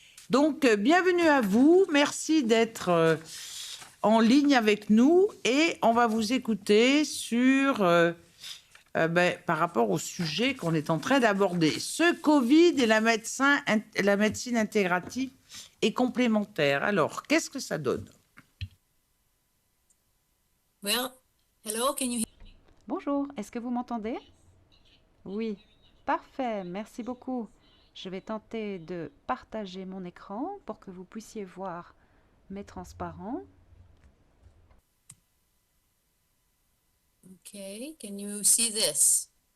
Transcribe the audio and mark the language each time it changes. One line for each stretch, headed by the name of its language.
French: Donc, bienvenue à vous. Merci d'être en ligne avec nous et on va vous écouter sur, par rapport au sujet qu'on est en train d'aborder. Ce Covid et la médecine intégrative et complémentaire. Alors, qu'est-ce que ça donne?
English: Well, hello, can you hear me?
French: Bonjour, est-ce que vous m'entendez? Oui, parfait, merci beaucoup. Je vais tenter de partager mon écran pour que vous puissiez voir mes transparents.
English: Okay, can you see this?